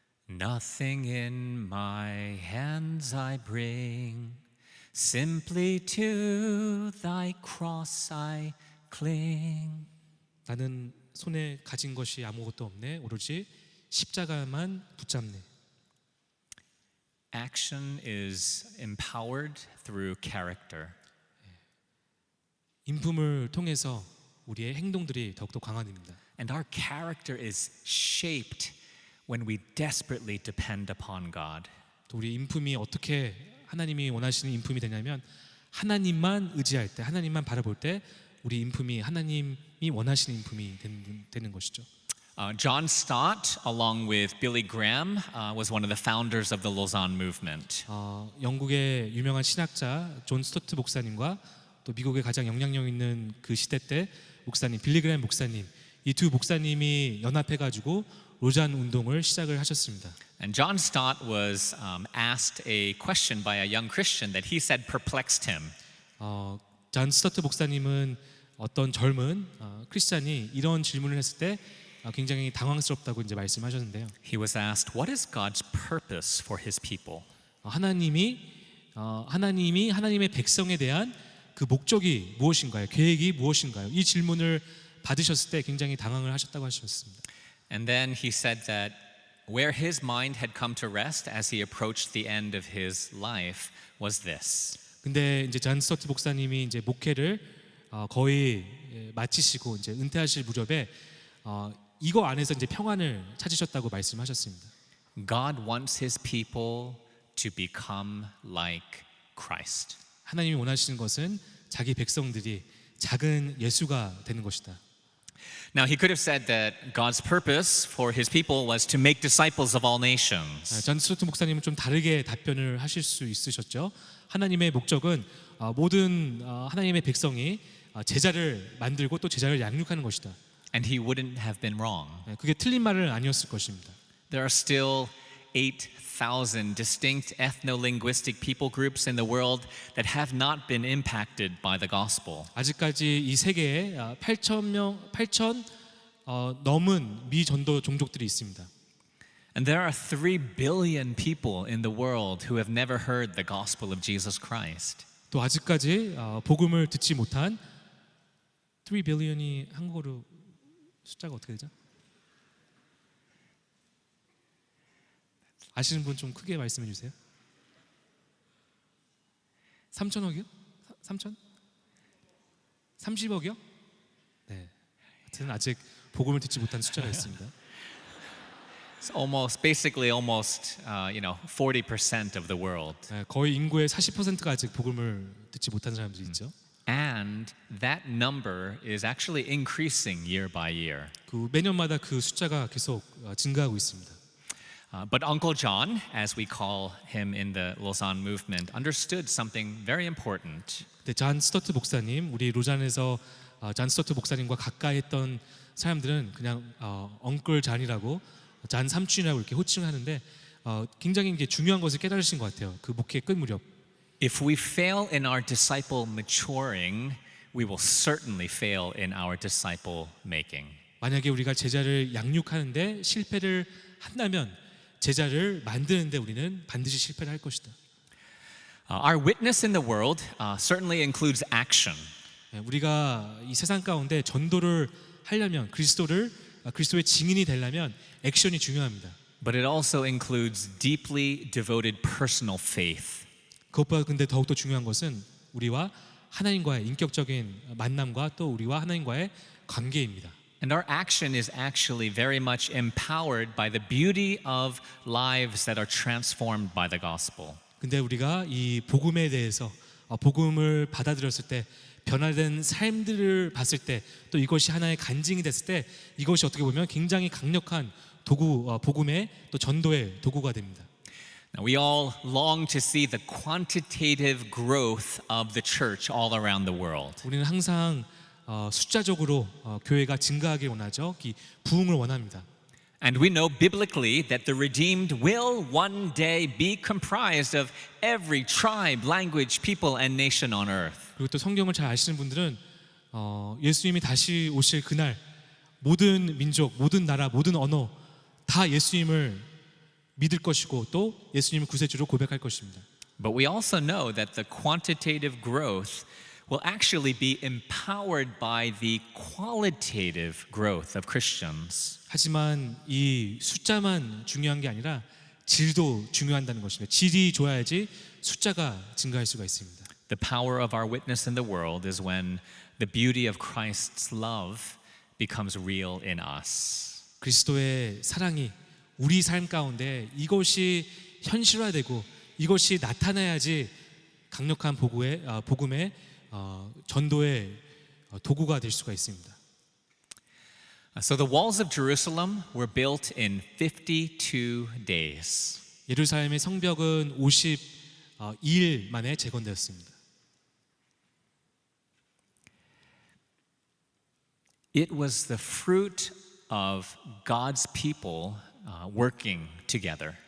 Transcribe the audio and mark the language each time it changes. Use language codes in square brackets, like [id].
[en] Nothing in my hands I bring, simply to thy cross I cling. [ko] 나는 손에 가진 것이 아무것도 없네. 오로지 십자가만 붙잡네. [en] Action is empowered through character. [ko] 인품을 통해서 우리의 행동들이 더욱더 강화됩니다. [en] And our character is shaped when we desperately depend upon God. [ko] 또 우리 인품이 어떻게 하나님이 원하시는 인품이 되냐면 하나님만 의지할 때, 하나님만 바라볼 때 우리 인품이 하나님이 원하시는 인품이 되는 것이죠. [en] John Stott, along with Billy Graham, was one of the founders of the Lausanne movement. [ko] 영국의 유명한 신학자 존 스토트 목사님과 또 미국의 가장 영향력 있는 그 시대 때 목사님 빌리 그레엄 목사님 이 두 목사님이 연합해가지고 로잔 운동을 시작을 하셨습니다. [en] And John Stott was asked a question by a young Christian that he said perplexed him. [ko] 존 스토트 목사님은 어떤 젊은 크리스찬이 이런 질문을 했을 때 굉장히 당황스럽다고 이제 말씀하셨는데요. [en] He was asked, "What is God's purpose for His people?" [ko] 하나님이 하나님의 백성에 대한 그 목적이 무엇인가요? 계획이 무엇인가요? 이 질문을 받으셨을 때 굉장히 당황을 하셨다고 하셨습니다. [en] And then he said that where his mind had come to rest as he approached the end of his life was this. [ko] 근데 이제 존 스토트 목사님이 이제 목회를 거의 마치시고 이제 은퇴하실 무렵에 이거 안에서 이제 평안을 찾으셨다고 말씀하셨습니다. [en] God wants his people to become like Christ. [ko] 하나님이 원하시는 것은 자기 백성들이 작은 예수가 되는 것이다. [en] Now, he could have said that God's purpose for his people was to make disciples of all nations. [ko] 존 스토트 목사님은 좀 다르게 답변을 하실 수 있으셨죠. 하나님의 목적은 모든 하나님의 백성이 제자를 만들고 또 제자를 양육하는 것이다. [en] And he wouldn't have been wrong. [ko] 그게 틀린 말은 아니었을 것입니다. [en] There are still 8,000 distinct ethno-linguistic people groups in the world that have not been impacted by the gospel. [ko] 아직까지 이 세계에 8천 넘은 미전도 종족들이 있습니다. [en] And there are 3 billion people in the world who have never heard the gospel of Jesus Christ. [ko] 또 아직까지 복음을 듣지 못한 [en] 3 billion [ko] 이 한국어로 숫자가 어떻게 되죠? 아시는 분 좀 크게 말씀해 주세요. 3천억이요? 3천? 30억이요? 네. 하여튼 아직 복음을 듣지 못한 숫자가 있습니다. [en] It's basically almost, 40% of the world. [ko] 네, 거의 인구의 40%가 아직 복음을 듣지 못한 사람들이 있죠. [en] And that number is actually increasing year by year. [ko] 그 매년마다 그 숫자가 계속 증가하고 있습니다. [en] But Uncle John, as we call him in the Lausanne movement, understood something very important. [ko] 네, 잔 스토트 목사님, 우리 로잔에서 잔 스토트 목사님과 가까이 했던 사람들은 그냥 엉클 잔이라고 잔 삼촌이라고 이렇게 호칭하는데 굉장히 이제 중요한 것을 깨달으신 것 같아요. 그 목회 끝 무렵. [en] If we fail in our disciple maturing, we will certainly fail in our disciple making. [ko] 만약에 우리가 제자를 양육하는데 실패를 한다면 제자를 만드는데 우리는 반드시 실패를 할 것이다. [en] Our witness in the world certainly includes action. [ko] 우리가 이 세상 가운데 전도를 하려면 그리스도의 증인이 되려면 액션이 중요합니다. [en] But it also includes deeply devoted personal faith. [ko] 그것보다 근데 더욱더 중요한 것은 우리와 하나님과의 인격적인 만남과 또 우리와 하나님과의 관계입니다. [en] And our action is actually very much empowered by the beauty of lives that are transformed by the gospel. [ko] 근데 우리가 이 복음에 대해서 복음을 받아들였을 때 변화된 삶들을 봤을 때 또 이것이 하나의 간증이 됐을 때 이것이 어떻게 보면 굉장히 강력한 도구 복음의 또 전도의 도구가 됩니다. [en] Now, we all long to see the quantitative growth of the church all around the world. [ko] 우리는 항상 숫자적으로 교회가 증가하길 원하죠. 부흥을 원합니다. [en] And we know biblically that the redeemed will one day be comprised of every tribe, language, people, and nation on earth. [ko] 그리고 또 성경을 잘 아시는 분들은 예수님이 다시 오실 그날 모든 민족, 모든 나라, 모든 언어 다 예수님을 믿을 것이고 또 예수님을 구세주로 고백할 것입니다. [en] But we also know that the quantitative growth will actually be empowered by the qualitative growth of Christians. [ko] 하지만 이 숫자만 중요한 게 아니라 질도 중요하다는 것입니다. 질이 좋아야지 숫자가 증가할 수가 있습니다. [en] The power of our witness in the world is when the beauty of Christ's love becomes real in us. [ko] 그리스도의 사랑이 우리 삶 가운데 이것이 현실화되고 이것이 나타나야지 강력한 복음의 전도의 도구가 될 수가 있습니다. [en] So the walls of Jerusalem were built in 52 days. [ko] 예루살렘의 성벽은 52일 만에 재건되었습니다. [en] It was the fruit of God's people working together.